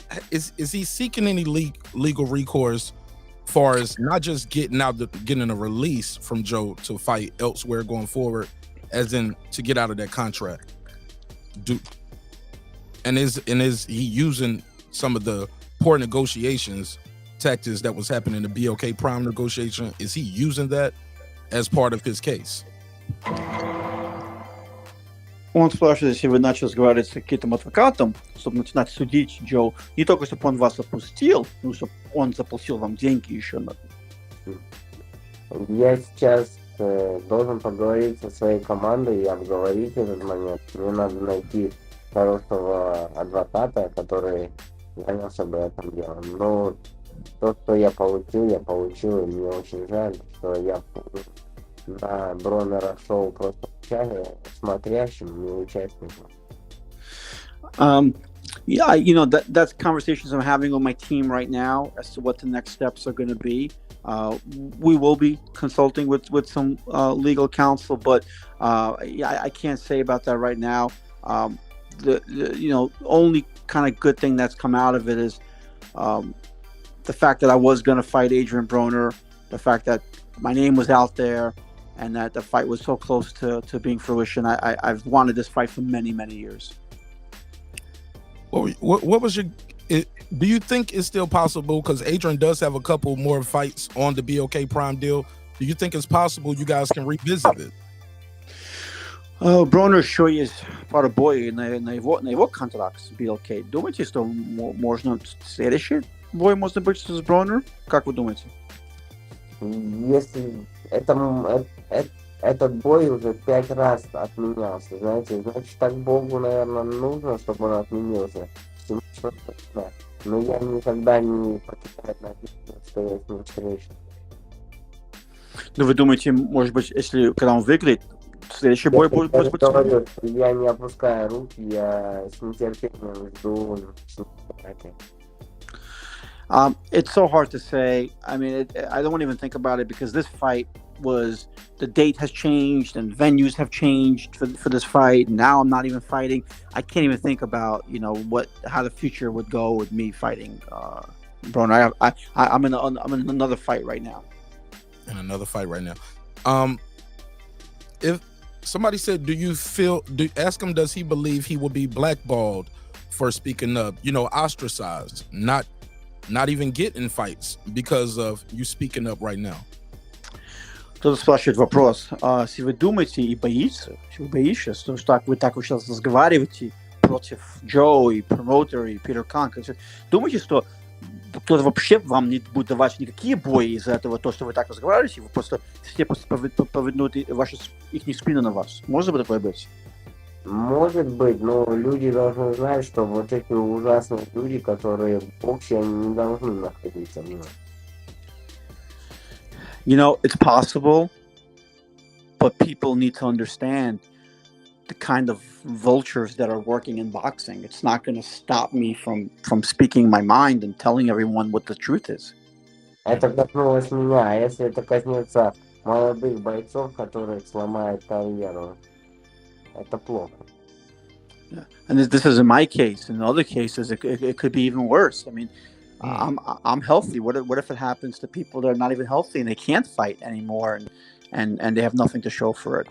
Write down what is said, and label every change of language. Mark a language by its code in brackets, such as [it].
[en] Is he seeking any legal recourse, far as not just getting a release from Joe to fight elsewhere going forward, as in to get out of that contract? Is he using some of the poor negotiations tactics that was happening in the BLK Prime negotiation? Is he using that as part of his case? [ru] Он спрашивает, если вы начали разговаривать с каким-то адвокатом, чтобы начинать судить Джо, не только чтобы он вас отпустил, но чтобы он заплатил вам деньги еще. Я сейчас должен поговорить со своей командой и обговорить этот момент. Мне надо найти хорошего адвоката, который занялся бы этим делом. Но то, что я получил, и мне очень жаль, что я на Бронера шоу просто смотрящим, не участником. [en] Yeah, that's conversations I'm having with my team right now as to what the next steps are going to be. We will be consulting with some legal counsel, but I can't say about that right now. The only kind of good thing that's come out of it is the fact that I was going to fight Adrien Broner, the fact that my name was out there, and that the fight was so close to being fruition. I've wanted this fight for many, many years. What was your? Do you think it's still possible? Because Adrien does have a couple more fights on the BLK Prime deal. Do you think it's possible you guys can revisit it? [ru] Бронер еще есть пару боев на его контракт с BLK. Думаете, что можно следующий бой может быть с Бронер? Как вы думаете? Если этот бой уже 5 раз отменялся, знаете, значит, так Богу, наверное, нужно, чтобы он отменился. Всему что-то нужно. Но я никогда не покидаю надежду, что я с ним встречусь. Ну, вы думаете, может быть, если когда он выиграет, следующий Я бой будет же быть? говорю, что я не опускаю руки, я с нетерпением жду с ним контакта. [en] It's so hard to say. I mean, I don't even think about it because this fight the date has changed and venues have changed for this fight. Now I'm not even fighting. I can't even think about how the future would go with me fighting Broner. I'm in another fight right now. In another fight right now. If somebody said, ask him, does he believe he will be blackballed for speaking up? Ostracized, not even get in fights because of you speaking up right now. [ru] Кто-то спрашивает вопрос. Если вы думаете и боитесь, что вы так вы сейчас разговариваете против Джо и Промоутер и Питер Кан, думаете, что кто-то вообще вам не будет давать никакие бои из-за этого, то, что вы так разговариваете, вы все повернут их спину на вас? Может быть такое быть? Может быть, но люди должны знать, что вот эти ужасные люди, которые в боксе, они не должны находиться. [en] It's possible, but people need to understand the kind of vultures that are working in boxing. It's not going to stop me from speaking my mind and telling everyone what the truth is. [ru] Это коснулось меня, а если это коснется молодых бойцов, которые сломают карьеру, это плохо. [en] Yeah. And this is in my case. In other cases, it could be even worse. I mean, I'm healthy. What if it happens to people that are not even healthy and they can't fight anymore and they have nothing to show for it?